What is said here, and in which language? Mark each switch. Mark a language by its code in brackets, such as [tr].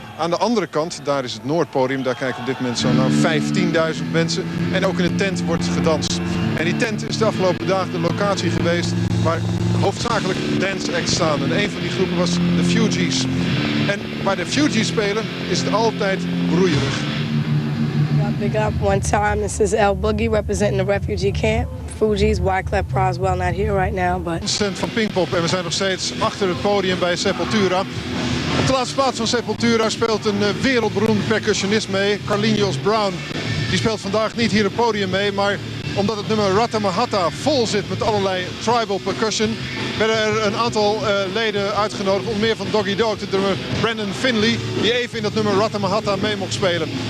[nl] Aan de andere kant, daar is het Noordpodium, daar kijken op dit moment zo'n 15.000 mensen. En ook in de tent wordt gedanst. En die tent is de afgelopen dagen de locatie geweest waar hoofdzakelijk dance acts staan. En een van die groepen was de Fugees. En waar de Fugees spelen is het altijd broeierig. [en] Big up one time. This is El Boogie representing the refugee camp. Fugees, Wyclef Proswell not here right now, but... [nl] Stand van Pinkpop en we zijn nog steeds achter het podium bij Sepultura. Op de laatste plaats van Sepultura speelt een wereldberoemde percussionist mee, Carlinhos Brown. Die speelt vandaag niet hier op het podium mee, maar omdat het nummer Ratamahata vol zit met allerlei tribal percussion, werden er een aantal leden uitgenodigd, onder meer van Doggy Dog, de drummer Brandon Finley, die even in dat nummer Ratamahata mee mocht spelen.